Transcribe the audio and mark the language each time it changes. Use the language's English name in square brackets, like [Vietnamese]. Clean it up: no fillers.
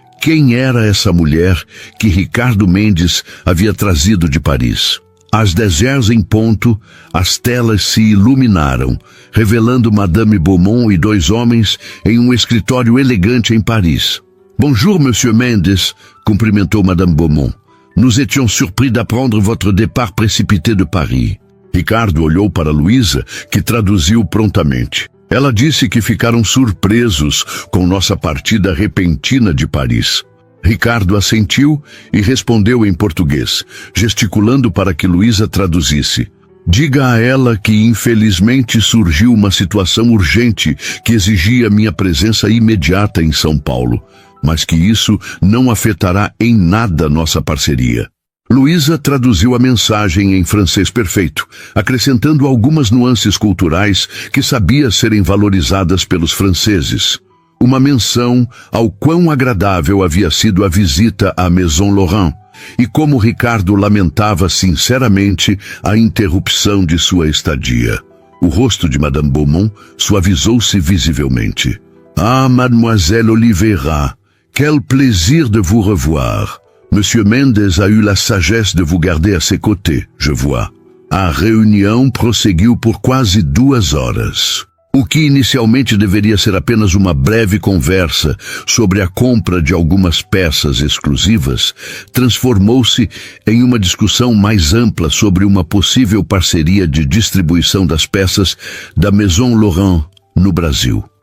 [Portuguese] Quem era essa mulher que Ricardo Mendes havia trazido de Paris? Às 10h em ponto, as telas se iluminaram, revelando Madame Beaumont e 2 homens em um escritório elegante em Paris. [French] Bonjour, Monsieur Mendes, [Portuguese] cumprimentou Madame Beaumont. [French] Nous étions surpris d'apprendre votre départ précipité de Paris. [Portuguese] Ricardo olhou para Luísa, que traduziu prontamente. Ela disse que ficaram surpresos com nossa partida repentina de Paris. Ricardo assentiu e respondeu em português, gesticulando para que Luísa traduzisse. Diga a ela que infelizmente surgiu uma situação urgente que exigia minha presença imediata em São Paulo, mas que isso não afetará em nada nossa parceria. Luísa traduziu a mensagem em francês perfeito, acrescentando algumas nuances culturais que sabia serem valorizadas pelos franceses. Uma menção ao quão agradável havia sido a visita à Maison Laurent, e como Ricardo lamentava sinceramente a interrupção de sua estadia. O rosto de Madame Beaumont suavizou-se visivelmente. [French] Ah, Mademoiselle Oliveira, quel plaisir de vous revoir. Monsieur Mendes a eu la sagesse de vous garder à ses côtés, je vois. [Portuguese] A reunião prosseguiu por quase 2 horas. O que inicialmente deveria ser apenas uma breve conversa sobre a compra de algumas peças exclusivas, transformou-se em uma discussão mais ampla sobre uma possível parceria de distribuição das peças da Maison Laurent no Brasil.